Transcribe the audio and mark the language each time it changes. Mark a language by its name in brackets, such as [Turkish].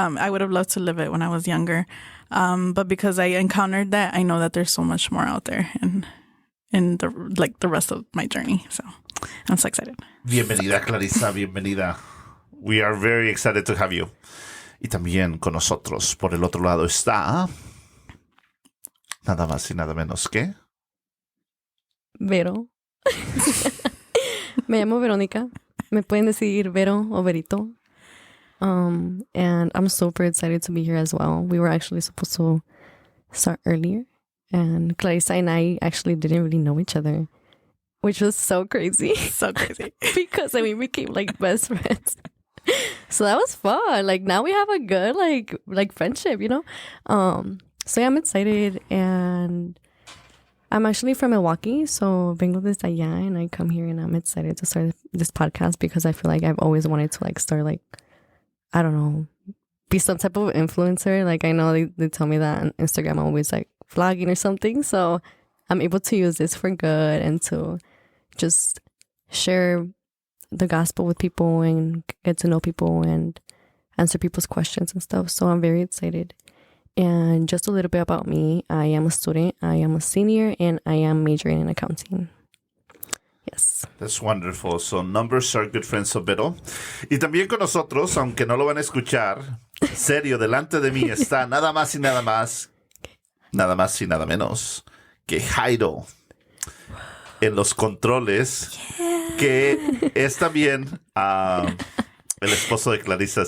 [English] I would have loved to live it when I was younger. But because I encountered that, I know that there's so much more out there and in the rest of my journey. So I'm so excited. [Spanish] Bienvenida, Clarisa, bienvenida. [English] We are very excited to have you. [Spanish] Y también con nosotros, por el otro lado, está nada más y nada menos que... Vero. Me llamo Verónica. Me pueden decir Vero o Verito. [English] And I'm super excited to be here as well. We were actually supposed to start earlier. And Clarissa and I actually didn't really know each other, which was so crazy. So crazy. Because we became like best friends. So that was fun. Like now we have a good like friendship, you know? So yeah, I'm excited, and I'm actually from Milwaukee, so [Spanish] vengo desde allá, [English] and I come here and I'm excited to start this podcast because I feel like I've always wanted to like start like, I don't know, be some type of influencer. Like I know they tell me that on Instagram I'm always like vlogging or something, so I'm able to use this for good and to just share the gospel with people and get to know people and answer people's questions and stuff. So I'm very excited. And just a little bit about me. I am a student, I am a senior, and I am majoring in accounting. Yes. That's wonderful. So numbers are good friends of Vero. [Spanish] Y también con nosotros, aunque no lo van a escuchar, serio, delante de mí está nada más y nada menos que Jairo en los controles, que es también el esposo de Clarisa.